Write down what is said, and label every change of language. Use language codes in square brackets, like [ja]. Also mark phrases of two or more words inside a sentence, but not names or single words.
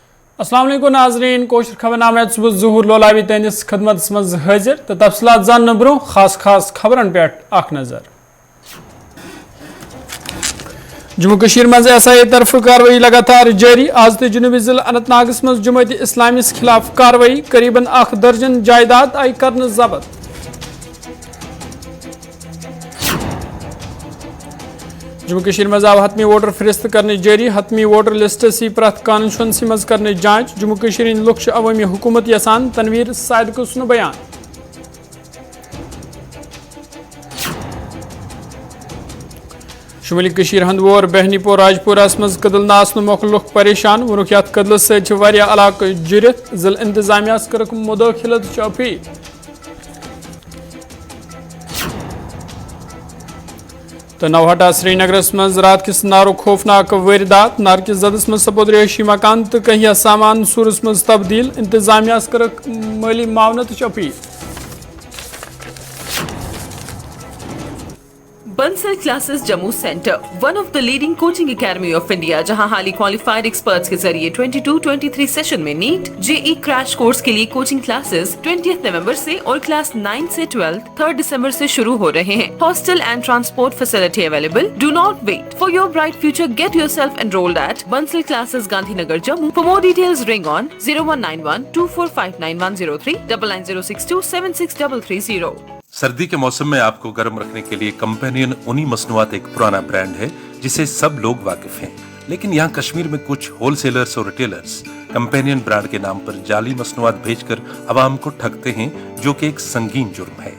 [ks] अस्सलाम वालेकुम नाजरीन कोशर खबरनामे सुबह ज़हूर लोलावी तहस खदमत मज हाजिर तो तफसलात जानने ब्रो खास खबरन पे अख नजर। जम्मू कश्मीर मज SIA तरफ कार्रवाई लगातार जारी। आज तो जुनूबी जिला अनंतनागस मज जमात इस्लामी खिलाफ कार्रवाई करीबन 1 दर्जन जायदाद आई कर जब्त। जम्मू कश्मीर मज आव हतमी वोटर फरिस्त करने जारी। हतमी [en] voter list [ks] सी प्रथ कॉन्स्टिट्यूंसी मज करने जांच। जम्मू कश्मीर लुक अवामी हुकूमत यसान तनवीर सादिक सुन बयान। शुमाली कश्मीर हंदवोर बहनीपोर राजपुरास मज कदल न आसन मौके लुक परेशान। वोनुक यथ कदल सत्या इलाक जुरित। जिला इंतजामिया कर्क मुदाखिलत अपील। तो नौहटा श्रीनगरस मज रात किस नारो खौफनाक वारदात। नार किस जदस मज सपोद रिहायशी मकान तो कहिया सामान सूरस मज तब्दील। इंतजामिया कर्क माली मावनत अपील। [hi] बंसल क्लासेस जम्मू सेंटर, [en] one of the leading coaching academy of India, [hi] जहां हाली [en] qualified experts [hi] के जरिए 22-23 सेशन में नीट JEE [en] crash course [hi] के लिए [en] coaching classes [hi] 20 नवंबर से और क्लास 9 से 12 3 दिसंबर से शुरू हो रहे हैं। [en] Hostel and transport facility available. Do not wait for your bright future. Get yourself enrolled at Bansal Classes Gandhinagar Jammu. For more details ring on 0191-2459-103 9906276330। [hi] सर्दी के मौसम में आपको गर्म रखने के लिए कंपेनियन ऊनी मसनूआत एक पुराना ब्रांड है जिसे सब लोग वाकिफ हैं। लेकिन यहाँ कश्मीर में कुछ होलसेलर्स और रिटेलर्स कंपेनियन ब्रांड के नाम पर जाली मसनूआत भेजकर आवाम को ठगते हैं, जो कि एक संगीन जुर्म है।